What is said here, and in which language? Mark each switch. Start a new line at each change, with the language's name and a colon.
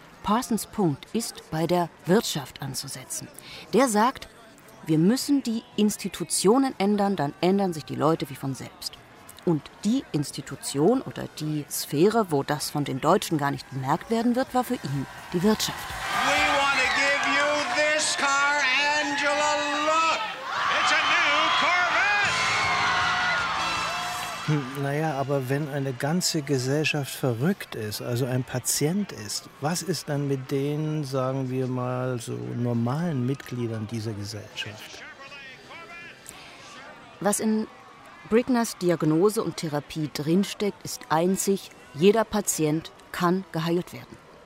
German: Parsons Punkt ist, bei der Wirtschaft anzusetzen. Der sagt, wir müssen die Institutionen ändern, dann ändern sich die Leute wie von selbst. Und die Institution oder die Sphäre, wo das von den Deutschen gar nicht bemerkt werden wird, war für ihn die Wirtschaft.
English: We want to give you this car, Angela, look! It's a new Corvette!
German: Naja, aber wenn eine ganze Gesellschaft verrückt ist, also ein Patient ist, was ist dann mit den, sagen wir mal, so normalen Mitgliedern dieser Gesellschaft? Was in Brickners Diagnose und Therapie drinsteckt, ist einzig, jeder Patient kann geheilt werden.